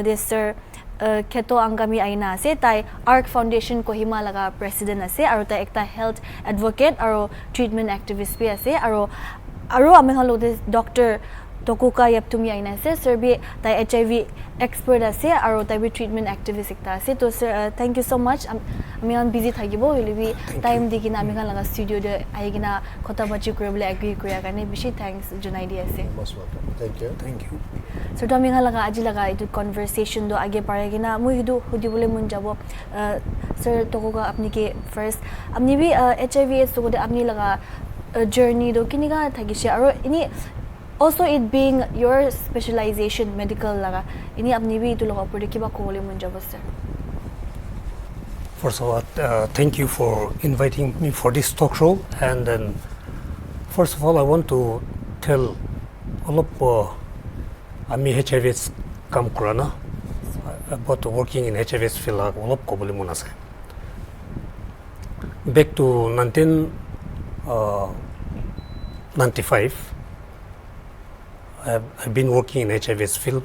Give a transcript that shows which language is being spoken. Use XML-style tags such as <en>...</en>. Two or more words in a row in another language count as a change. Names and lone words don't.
<nag>दे सर Ketho Angami आइना आसे ताई ARK फाउंडेशन कोहिमा लगा प्रेसिडेंट आसे और ताई एकता</nag> <en>health advocate</en> <nag>और</nag> <en>treatment activist</en> <nag>भी आसे और आमी खान लोगो दे डॉक्टर Toghuka Yepthomi आइना आसे सर भी ताई</nag> <en>HIV expert</en> <nag>आसे और ताई भी</nag> <en>treatment activist</en> <nag>एकता आसे तो सर</nag> <en>thank you so much</en> <nag>आमी खान बिजी थाकिबो हले भी टाइम दिकिना आमी खान लगा स्टूडियो दे आइगिना खोता बाची करबले एग्री करिया कारणे बिशी थैंक्स जुनाइ दि आसे</nag> <en>most welcome thank you</en> <nag>सर तो आमी खान लगा आजि लगा इदु कन्वर्सेशन दो आगे पारेगिना मुइ इदु हुदिबले मुन जाबो सर Toghuka अपनी के फर्स्ट अपनी भी HIV/AIDS तो अपनी लगा जर्नी दो किनिगा थागिसे और इनी</nag> <en>also it being your specialization medical</en> <nag>laga ini apni bi tu laga pore kiba kole mun jabo sir</nag> <en>first of all thank you for inviting me for this talk show and then first of all I want to tell all of</en> <nag>ami HIV/AIDS kam kurana</nag> <en>about working in HIV/AIDS field all of</en> <nag>kobole mun ase</nag> <en>back to 1995 I've been working in HIV/AIDS field.</en>